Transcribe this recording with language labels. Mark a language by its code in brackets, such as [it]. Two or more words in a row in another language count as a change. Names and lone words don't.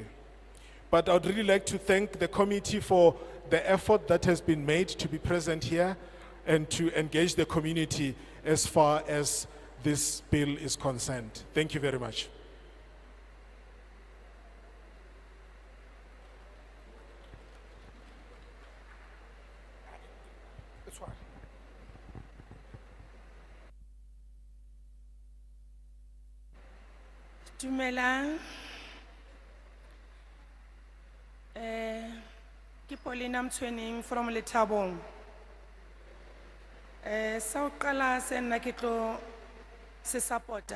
[en] But I'd really like to thank the committee for the effort that has been made to be present here and to engage the community as far as this bill is concerned. Thank you very much. This one. [st] Dumelang. Ke Paulina Mtshweneng from Lethabong. Sa o qala se nna ke tlo se supporta.